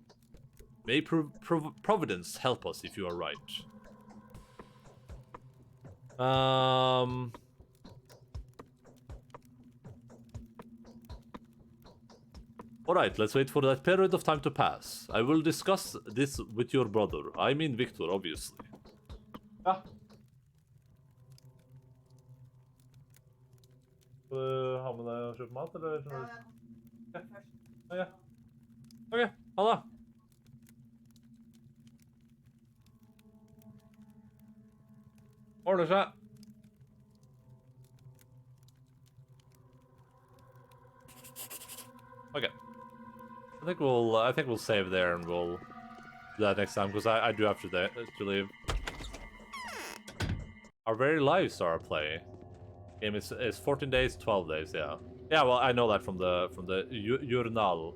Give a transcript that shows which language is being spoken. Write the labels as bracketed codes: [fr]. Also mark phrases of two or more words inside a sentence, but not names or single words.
[en] May Providence help us if you are right. Alright, let's wait for that period of time to pass. I will discuss this with your brother. I mean Victor, obviously. Ah. [no] Har vi det kjøpt mat, eller? Ja. Ok, ha det. Ordner seg. [en] Okay. I think we'll save there and we'll that next time, because I do have to leave. Our very lives are a play. Game is 14 days, 12 days, yeah. Yeah, well, I know that from the journal.